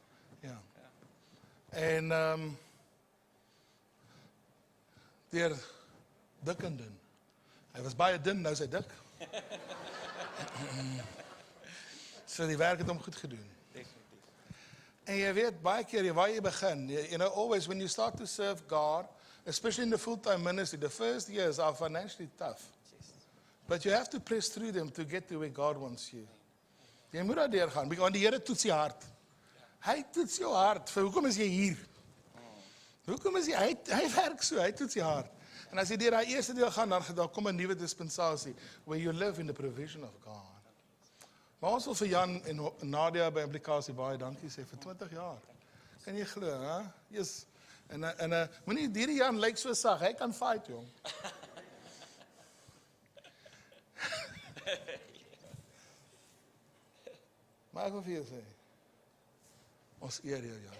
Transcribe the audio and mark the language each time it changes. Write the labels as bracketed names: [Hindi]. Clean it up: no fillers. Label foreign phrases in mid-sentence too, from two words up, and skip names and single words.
[Afrikaans] Ja. En deur dik en dun. Hy was baie dun, nou is hy dik. So die werk het hom goed gedoen. Definitief. En jy weet, baie keer waar jy begin, [English] you know, always when you start to serve God, especially in the full-time ministry, the first years are financially tough. Yes. But you have to press through them to get to where God wants you. [Afrikaans] Jy moet daar deurgaan, want die Here toets jou hart. Hy toets jou hart. Vir hoekom is jy hier? Hoekom is hy werk so, hy toets jou hart. En as jy deur daai eerste deel gaan, dan kom 'n nuwe dispensasie, [English] where you live in the provision of God. [Afrikaans] Maar ons wil vir Jan en Nadia by Implikasie baie dankie sê vir 20 jaar. Kan jy glo, hè? Yes. En moenie hierdie Jan lyk so sag, hy kan fight, jong. Maar ek wil vir jou sê, ons eer jou, Jan.